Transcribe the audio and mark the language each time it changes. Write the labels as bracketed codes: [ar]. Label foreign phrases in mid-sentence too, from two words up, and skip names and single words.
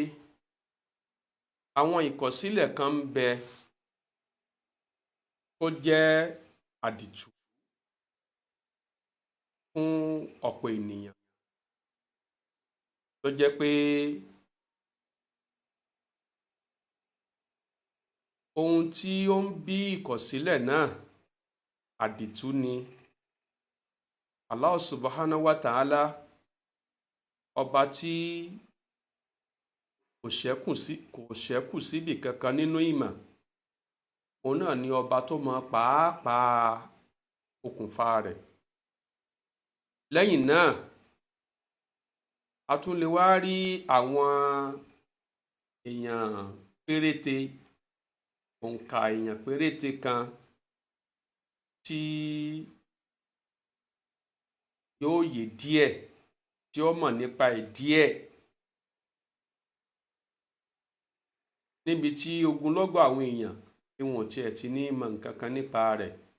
[yo] àwọn ìkọ̀sílẹ̀ kan ń bẹ tó jẹ́ àdìtú fún ọ̀pọ̀ ènìyàn, tó jẹ́ pé ohun tí ó ń bí ìkọ̀sílẹ̀ náà àdìtú ni. [ar] الله سبحانه وتعالى, [yo] ọba tí kò ṣẹ́kù síbì kankan nínú ìmọ̀, òun náà ni ọba tó mọ pàápàá okùnfà rẹ̀. Lẹ́yìn náà, a tún lè wá rí àwọn èèyàn péréte, òǹkà èèyàn péréte kan tí yóò yé díẹ̀, tí ó mọ̀ nípa ẹ̀ díẹ̀, níbi tí ogunlọ́gọ̀ àwọn èèyàn tí wọn ò tiẹ̀ ti ní mọ̀ nǹkan kan nípa rẹ̀.